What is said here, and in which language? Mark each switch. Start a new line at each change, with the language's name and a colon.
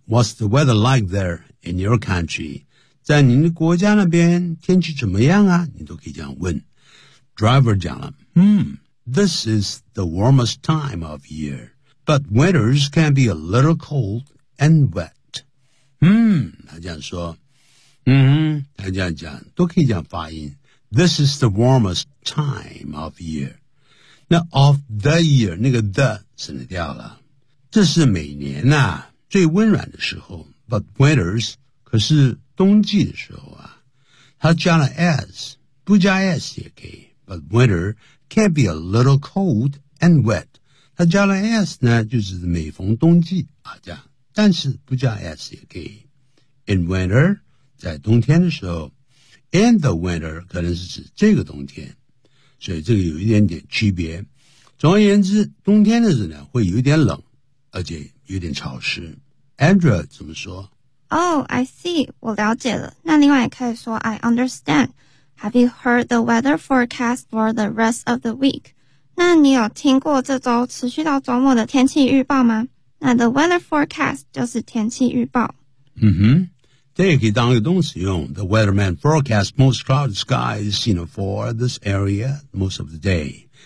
English: What's the weather like there in your country?
Chinese: 在您的国家那边天气怎么样啊？你都可以这样问。Driver 讲了。
English: This is the warmest time of year, but winters can be a little cold and wet.
Chinese: 他这样说，他这样讲，都可以这样发音。
English: This is the warmest time of year.
Chinese: 那
English: of the year
Chinese: 那个 the 省掉了，这是每年啊最温暖的时候。
English: But winters
Chinese: 可是冬季的时候啊，它加了 s， 不加 s 也可以。
English: But winter can be a little cold and wet.
Chinese: 它加了 s 呢，就是每逢冬季啊这样，但是不加 s 也可以。
English: In winter
Chinese: 在冬天的时候。
English: In the winter
Chinese: 可能是指这个冬天，所以这个有一点点区别。总而言之，冬天的时候呢会有点冷，而且有点潮湿。 Andrea 怎么说？
English: Oh, I see,
Chinese: 我了解了。那另外也可以说
English: I understand. Have you heard the weather forecast for the rest of the week?
Chinese: 那你有听过这周持续到周末的天气预报吗？那 the weather forecast 就是天气预报。这也可以当一个动词用。
English: The weatherman forecasts most cloudy skies, you know, for this area most of the day.